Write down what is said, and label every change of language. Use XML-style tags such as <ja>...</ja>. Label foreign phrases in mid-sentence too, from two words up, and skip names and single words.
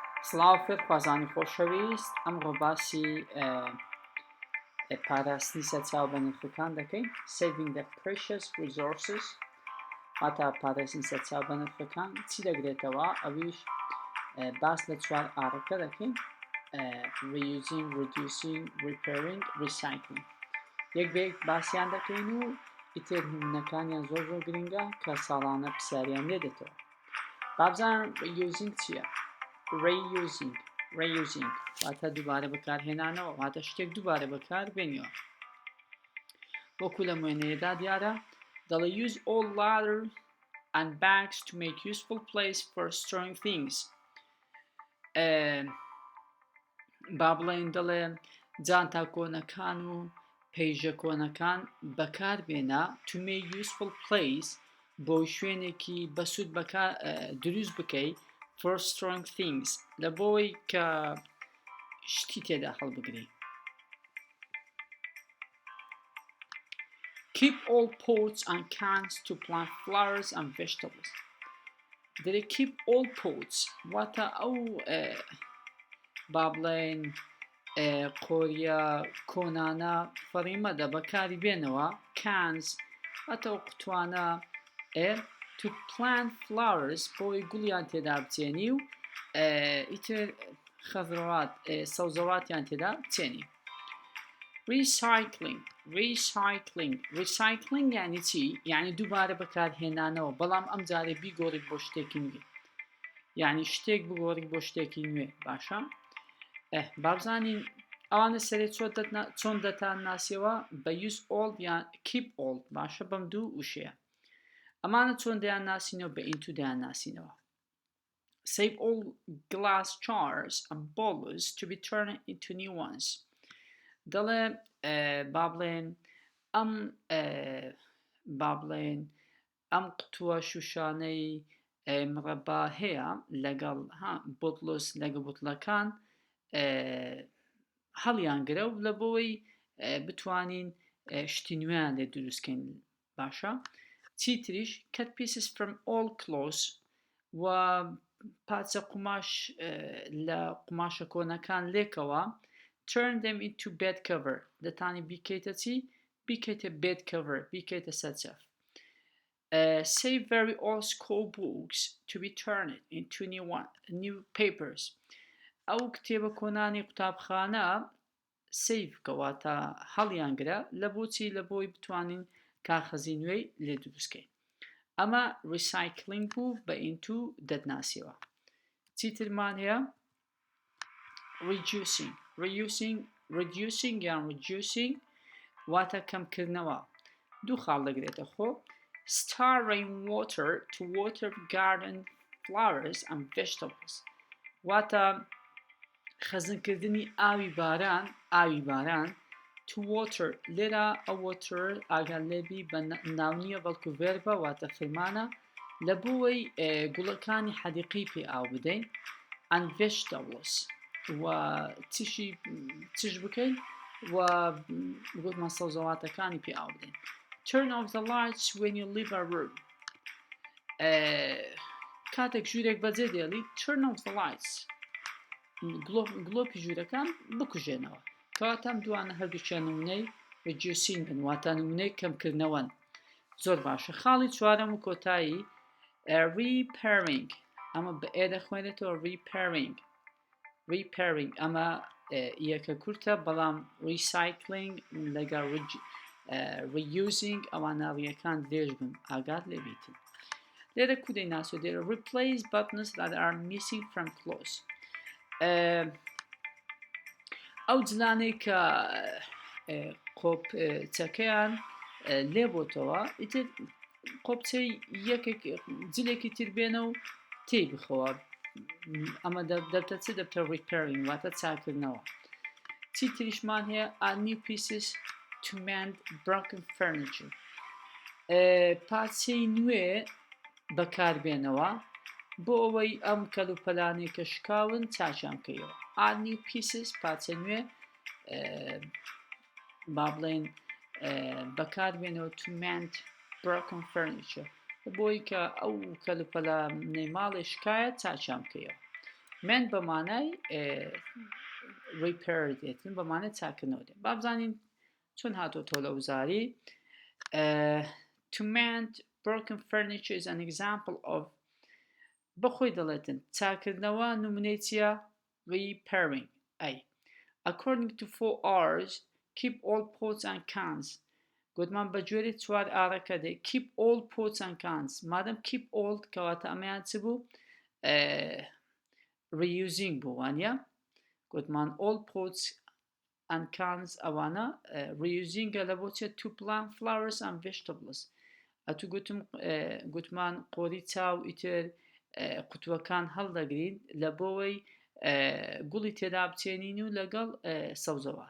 <ckb>سڵاو خوازانی خۆشەویست ئەمڕۆ باسی پاراستنی سەرچاو بە نرخەکان دەکەین</ckb> <en>saving the precious resources</en> <ckb>هاتە پاراستنی سەرچاو بە نرخەکان چی دەگرێتەوە ئەویش باس لە چوار ئاڕەکە دەکەین</ckb> <en>reusing, reducing, repairing, recycling</en> <ckb>یەک بەیەک باسییان دەکەین و ئیتر هومنەکانیان زۆر گرنگە کە ساڵانە پرسیاریان لێ دێتەوە بابزان reusing چییە؟ reusing واتە دووبارە بەکارهێنانەوە واتە شتێک دووبارە بەکار بێنیەوە وەکو لە موێنەیەدا دیارە دەڵێ</ckb> <en>use all litter and bags to make useful place for storing things</en> <ckb>با بڵێن دەڵێ جانتا کۆنەکان و پەیژە کۆنەکان بەکار بێنە</ckb> <en>to make useful place</en> <ckb>بۆ شوێنێکی بەسوود دروست بکەی</ckb> <en>for storing things</en> <ckb>لە بۆی کە شتی تێدا هەڵبگری</ckb> <en>keep all pots and cans to plant flowers and vegetables</en> <ckb>دەرێ</ckb> <en>keep all pots</en> <ckb>واتە ئەو با بڵێن قۆریە کۆنانە فەڕیمەدە بەکاری بێنەوە cans واتە ئەو قوتوانە</ckb> <en>to plant flowers</en> <ckb>بۆی گوڵیان تێدا بچێنی و ئیتر خەزڕەوات سەوزەواتیان تێدا بچێنی recycling یعنی چی؟ یعنی دووبارە بەکارهێنانەوە بەڵام ئەم جارێ بیگۆڕیت بۆ شتێکی نوێ یعنی شتێک بگۆڕیت بۆ شتێکی نوێ باشە؟ بابزانین ئەوانە سەرێ چۆن دەتان ناسیەوە بە</ckb> <en>use old</en> <ckb>یان</ckb> <en>keep old</en> <ckb>باشە بەم دوو وشەیە ئەمانە چۆن دەیان ناسینەوە بە into دەیان ناسینەوە</ckb> <en>save all glass jars and bowls to be turned into new ones</en> <ckb>دەڵێ با بڵێن ئەم قوتووە شوشانەی مرەبا هەیە لەگەڵ بوتڵس لەگە بوتڵەکان هەڵیان گرە و لە بۆی بتوانین شتی نوێیان لێ دروستکەین باشە چی تریش</ckb> <en>cut pieces from all clothes</en> <ckb>و پارچە قوماش لە قوماشە کۆنەکان لێکەوە</ckb> <en>turn them into bed cover</en> <ckb>دەتانی بیکەیتە چی؟ بیکەیتە</ckb> <en>bed cover</en> <ckb>بیکەیتە سەرچەف</ckb> <en>save very old school books to be turned into new papers</en> <ckb>ئەو کتێبە کۆنانی قوتابخانە save کەواتە هەڵیان گرە لە بۆچی لە بۆی بتوانین کاغەزی نوێی لێ دروستکەین ئەمە recycling بوو بە into دەتناسیەوە چیترمان هەیە reducing یان reducing واتە کەمکردنەوە دوو خاڵ دەگرێتە خۆ</ckb> <en>start rainwater to water garden flowers and vegetables</en> <ckb>واتە خەزنکردنی ئاوی باران</ckb> <en>to water</en> <ckb>لێرە ئەو water ئاگەر لێبی بە ناونیە بەڵکو ڤێربە واتە فرمانە لە بۆی گوڵەکانی حەدیقی پێ ئاو بدەین</ckb> <en>and vegetables</en> <ckb>و چش بکەین و گوتمان سەوزەواتەکانی پێ ئاو بدەین</ckb> <en>turn off the lights when you leave a room</en> <ckb>کاتێک ژوورێک بەجێ دێڵی</ckb> <en>turn off the lights</en> <ckb>گلۆپی ژوورەکان بکوژێنەوە کەواتە ئەم دوانە هەردووچە نمونەی reducing بن واتە نمونەی کەمکردنەوەن زۆر باشە خاڵی چوارەم و کۆتایی repairing ئەمە بە ئێ دەخوێنێتەوە repairing ئەمە یەکە کورتە بەڵام recycling لەگەڵ reusing ئەوانە ڕیەکان درێژ بن ئاگات لێبیتن لێرە کودەی ناسۆ دێرە</ckb> <en>replace buttons that are missing from clothes</en> <ckb>ئەو جلانەی کە قۆپچەکەیان لێبۆتەوە ئیتر قۆپچەی یەکێک جلێکی تر بێنە و تێی بخەوە ئەمە دەبتە چ دەبتە repairing واتە چاکردنەوە چی تریشمان هەیە</ckb> <en>add new pieces to mend broken furniture</en> <ckb>پارچەی نوێ بەکاربێنەوە بۆ ئەوەی ئەم کەلوپەلانەی کە شکاون چاچیان بکەیەوە</ckb> <en>add new pieces</en> <ckb>پارچە نوێ با بڵێن بەکاربێنەوە</ckb> <en>to mend broken furniture</en> <ckb>بۆی کە ئەو کەلوپەلانەی ماڵی شکایە چاچیان بکەیەوە من بە مانای repair دێتن بە مانای چاکردنەوە دێت با بزانین چۆن هاتۆتۆ لە وزاری.</ckb> <en>To mend broken furniture is an example of</en> <ckb>بەخۆی دەڵێتن چاکردنەوە نمونەی چیە؟</ckb> <en>repairing. ئەی according to 4Rs keep all pots and cans</en> <ckb>گوتمان بە جۆری 4 ئارەکە دێ</ckb> <en>keep all pots and cans مادەم keep all</en> <ckb>کەواتە ئەمەیان چ بوو؟ reusing بوو وانە گوتمان</ckb> <en>all pots and cans</en> <ckb>ئەوانە reusingە لە بۆ چێ</ckb> <en>to plant flowers and vegetables</en> <ckb>ئەتو گوتمان قۆری چاو ئیتر قوتوەکان هەڵدەگرین لە بۆەوەی گوڵی تێدا بچێنین و لەگەڵ سەوزەوات.</ckb>